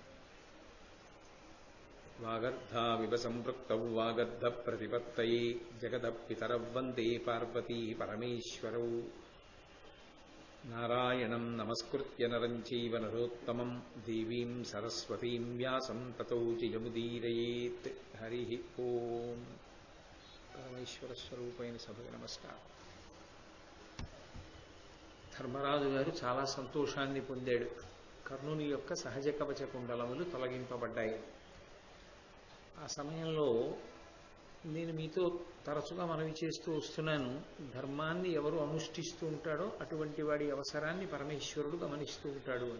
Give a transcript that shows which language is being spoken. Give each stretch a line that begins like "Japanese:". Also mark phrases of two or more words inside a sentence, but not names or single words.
Sanskrit: वागर्धाविव सम्पृक्तौ वागर्धप्रतिपत्तये जगतः पितरौ वन्दे पार्वती परमेश्वरौ। नारायणं नमस्कृत्य नरं चैव नरोत्तमं देवीं सरस्वतीं व्यासं ततो जयमुदीरयेत्। हरिः ओं।
Telugu: పరమేశ్వర స్వరూపైన సభకు నమస్కారం. ధర్మరాజు గారు చాలా సంతోషాన్ని పొందాడు. కర్ణుని యొక్క సహజ కవచ కుండలములు తొలగింపబడ్డాయి. ఆ సమయంలో నేను మీతో తరచుగా మనవి చేస్తూ వస్తున్నాను, ధర్మాన్ని ఎవరు అనుష్ఠిస్తూ ఉంటాడో అటువంటి వాడి అవసరాన్ని పరమేశ్వరుడు గమనిస్తూ ఉంటాడు అని.